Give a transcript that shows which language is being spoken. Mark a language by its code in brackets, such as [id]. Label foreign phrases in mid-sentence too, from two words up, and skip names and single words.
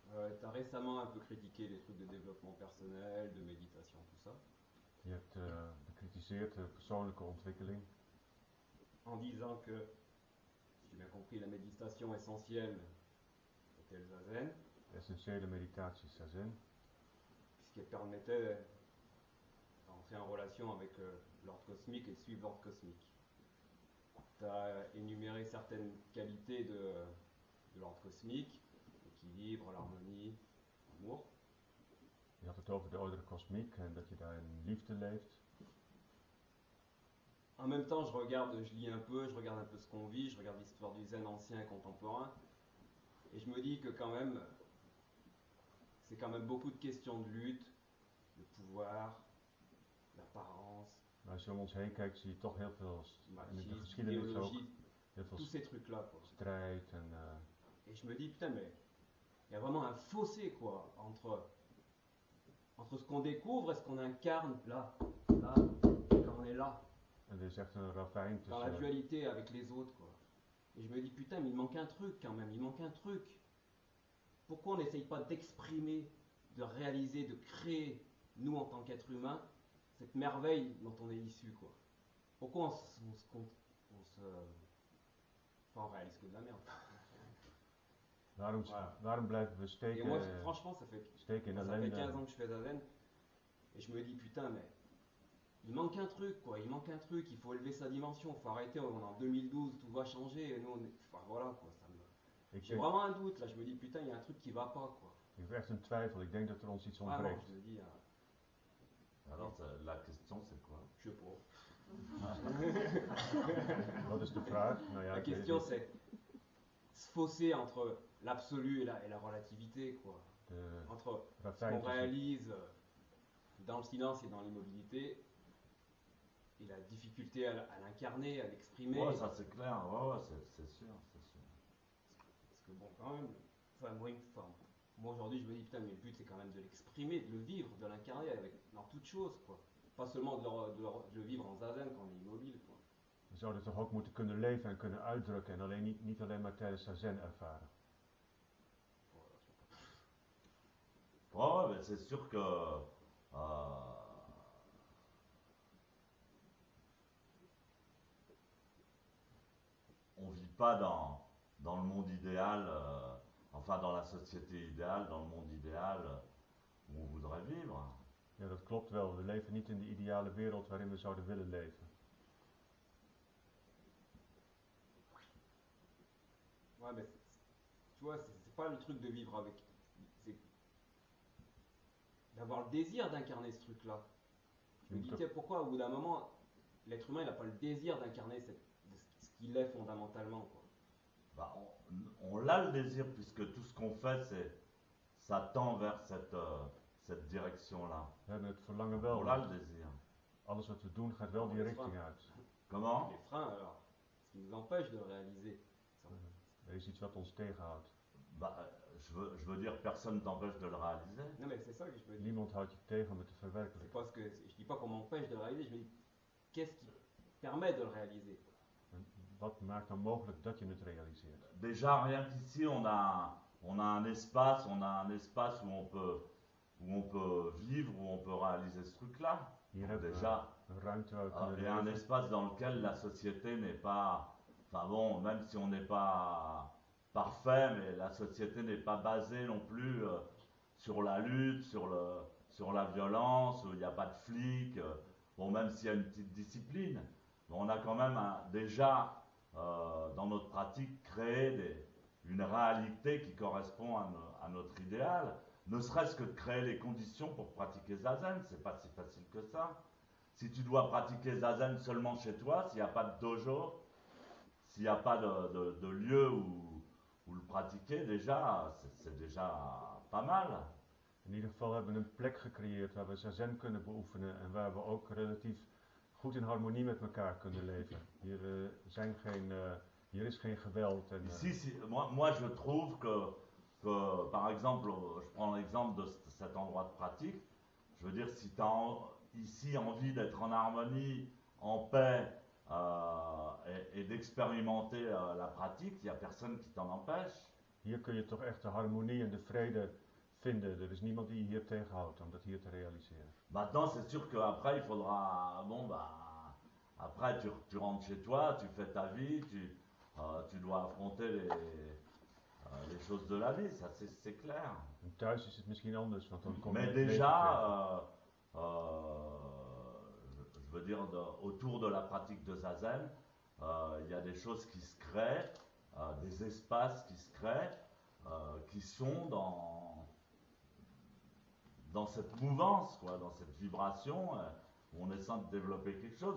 [fr] t'as récemment un peu critiqué les trucs de développement personnel, de méditation, tout ça, [nl] Je hebt bekritiseerd de persoonlijke ontwikkeling. [fr] en disant que, si j'ai bien compris, la méditation essentielle était le zazen, [nl] De essentiële meditatie is zazen. [fr] puisqu'elle permettait d'entrer en relation avec l'ordre cosmique et de suivre l'ordre cosmique. Tu as énuméré certaines qualités de l'ordre cosmique, l'équilibre, l'harmonie, l'amour. [nl] Je had het over de orde kosmiek en dat je daar in liefde leeft. [fr] En même temps, je lis un peu, je regarde un peu ce qu'on vit, je regarde l'histoire du zen ancien et contemporain, et je me dis que quand même, c'est quand même beaucoup de questions de lutte, de pouvoir, d'apparence, [nl] Maar als je om ons heen kijkt, zie je toch heel veel, in de [fr] machisme, [nl] geschiedenis ook, [fr] idéologie, [nl] heel veel [fr] tous ces trucs-là, quoi. [nl] strijd en [fr] Et je me dis, putain, mais il y a vraiment un fossé, quoi, entre ce qu'on découvre et ce qu'on incarne là, quand on est là, [nl] er is echt een ravijn [fr] dans la [nl] tussen, [fr] dualité avec les autres, quoi. Et je me dis, putain, mais il manque un truc quand même, il manque un truc. Pourquoi on n'essaye pas d'exprimer, de réaliser, de créer, nous en tant qu'êtres humains, cette merveille dont on est issu, quoi. Pourquoi Enfin, on réalise que de la merde. Voilà. [nl] waarom blijven we [fr] Et moi, [nl] steken, [fr] franchement, [nl] steken in [fr] ça fait 15 [nl] ellende? [fr] ans que je fais Zazen, et je me dis, putain, mais il manque un truc, quoi, il manque un truc, il faut élever sa dimension, il faut arrêter, on est en 2012, tout va changer, et nous, enfin voilà, quoi, j'ai vraiment un doute, là, je me dis, putain, il y a un truc qui va pas, quoi. [nl] Ik heb echt een twijfel, ik denk dat er ons iets [fr] Vraiment, [nl] ontbreekt. [fr] je me dis, Alors la question c'est quoi? je sais pas. [nl] Wat is de vraag? Nou ja, [fr] La [nl] ik weet [fr] question, [nl] niet. [fr] c'est ce fossé entre l'absolu et la relativité, quoi. [nl] De [fr] Entre ce [nl] ravijn [fr] qu'on [nl] tussen, [fr] réalise dans le silence et dans l'immobilité, et la difficulté à l'incarner, à l'exprimer. Ouais, ça c'est clair, ouais, c'est sûr, c'est sûr. Parce que bon, quand même, moi aujourd'hui je me dis, putain, mais le but c'est quand même de l'exprimer, de le vivre, de l'incarner dans toute chose, quoi. Pas seulement de le vivre en zazen quand on est immobile, quoi. [nl] we zouden toch ook moeten kunnen leven en kunnen uitdrukken en alleen niet alleen maar tijdens zazen ervaren. [fr] Ouais, mais c'est sûr que on vit pas dans le monde idéal, enfin dans la société idéale, dans le monde idéal où on voudrait vivre. [nl] Ja, dat klopt wel. We leven niet in de ideale wereld waarin we zouden willen leven. [fr] Ouais, mais tu vois, c'est pas le truc de vivre avec. C'est d'avoir le désir d'incarner ce truc-là. Je me dis, tiens, pourquoi au bout d'un moment, l'être humain il n'a pas le désir d'incarner ce qu'il est fondamentalement, quoi. Bah, on l'a le désir puisque tout ce qu'on fait, ça tend vers cette direction-là. [nl] We hebben het verlangen wel. [fr] On l'a le désir. [nl] Alles wat we doen gaat wel die richting uit. [fr] Comment? Les freins, alors, ce qui nous empêche de le réaliser. [nl] Er is iets wat ons tegenhoudt. [fr] Bah, je veux dire, personne t'empêche de le réaliser. Non, mais c'est ça que je veux dire. [nl] Niemand houdt je tegen om het te [fr] C'est [nl] verwerkelijken. [fr] parce que je dis pas qu'on m'empêche de le réaliser, je me dis, qu'est-ce qui permet de le réaliser? [nl] En wat maakt dan mogelijk dat je het realiseert? [fr] Déjà, rien qu'ici, on a un espace, où on peut vivre, où on peut réaliser ce truc-là. [nl] Hier hebben we [fr] Déjà, [nl] een ruimte waar we kunnen [fr] il y a un [nl] leven. [fr] espace dans lequel la société n'est pas, enfin bon, même si on n'est pas parfait, mais la société n'est pas basée non plus sur la lutte, sur la violence, où il n'y a pas de flics, bon, même s'il y a une petite discipline, mais on a quand même déjà, dans notre pratique, créé une réalité qui correspond à notre idéal, ne serait-ce que de créer les conditions pour pratiquer Zazen, c'est pas si facile que ça. Si tu dois pratiquer Zazen seulement chez toi, s'il n'y a pas de dojo, s'il n'y a pas de lieu où le pratiquer, déjà, c'est déjà pas mal. [nl] In ieder geval hebben we een plek gecreëerd waar we zazen kunnen beoefenen en waar we ook relatief goed in harmonie met elkaar kunnen leven. Hier is geen geweld. En, [fr] Ici, moi je trouve que, par exemple, je prends l'exemple de cet endroit de pratique, je veux dire, si tu as ici envie d'être en harmonie, en paix et d'expérimenter la pratique, il n'y a personne qui t'en empêche. [nl] Hier kun je toch echt de harmonie en de vrede vinden. Er is niemand die je hier tegenhoudt om dat hier te realiseren. [fr] Maintenant, c'est sûr qu'après, il faudra. Bon, bah. Après, tu rentres chez toi, tu fais ta vie, tu dois affronter les choses de la vie, ça c'est clair. [nl] En thuis is het misschien anders, want dan kom je [fr] Mais [nl] het leven tegen. [fr] déjà, je veux dire, autour de la pratique de Zazen, il y a des choses qui se créent, des espaces qui se créent, qui sont dans cette mouvance, quoi, dans cette vibration, où on essaie de développer quelque chose.